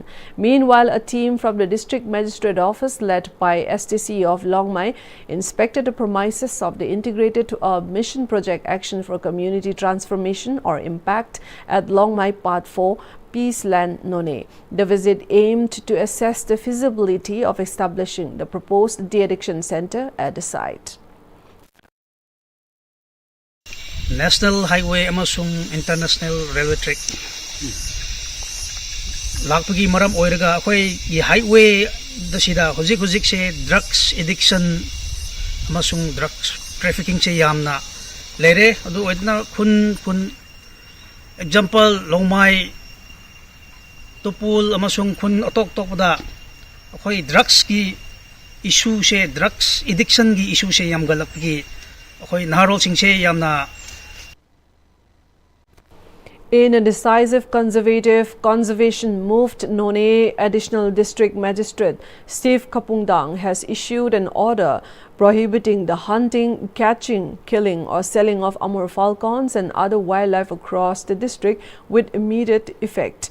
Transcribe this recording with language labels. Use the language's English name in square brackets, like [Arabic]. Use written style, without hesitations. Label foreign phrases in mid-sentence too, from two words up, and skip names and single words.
[English] Meanwhile, a team from the district magistrate office led by STC of Longmai inspected the premises of the Integrated Mission Project Action for Community Transformation or IMPACT at Longmai Part 4, Peaceland, None. The visit aimed to assess the feasibility of establishing the proposed de-addiction center at the site. [Manipuri] National Highway amasung International Railway Track lakpagi maram oiraga akhoi yi highway dasida hojik se [English] drugs addiction [Manipuri] amasung [English] drugs trafficking [Manipuri] se yamna lere adu oidna khun example Longmai Tupul amasung khun otok tokda akhoi drugs ki issue se [English] drugs addiction [Manipuri] ki issue se yam galak ki ꯑꯩꯈꯣꯏ ꯅꯍꯥꯔꯣꯜꯁꯤꯡꯁꯦ ꯌꯥꯝꯅ [English] In a decisive conservation move, None Additional District Magistrate Steve Kapungdang has issued an order prohibiting the hunting, catching, killing or selling of Amur falcons and other wildlife across the district with immediate effect.